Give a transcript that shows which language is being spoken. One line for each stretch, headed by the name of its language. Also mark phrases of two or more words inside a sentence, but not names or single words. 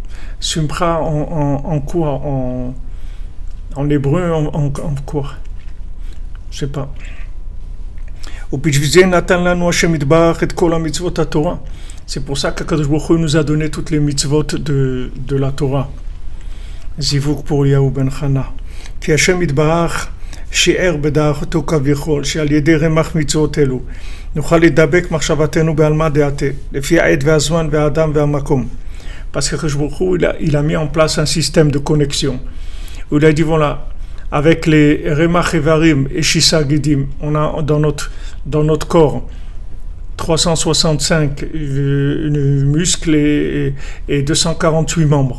French: Supra en quoi? En hébreu, en quoi? Je ne sais pas. C'est pour ça qu'
Hebrew: הקדוש ברוך הוא
French: nous a donné toutes les mitzvot de la Torah. Zivuk pour Yahu ben Chana.
Hebrew: כי השם יתברך שיער בדעתו כביכול שעל ידי רמ"ח מצוות אלו נוכל לדבק מחשבתנו בעלמא דעתה לפי העת והזמן והאדם והמקום.
French: Parce que
Hebrew: ברוך הוא,
French: il a mis en place un système de connexion où il a dit voilà, avec les
Hebrew: רמ"ח איברים
French: et
Hebrew: שס"ה גידים,
French: on a dans notre corps 365 muscles et 248 membres.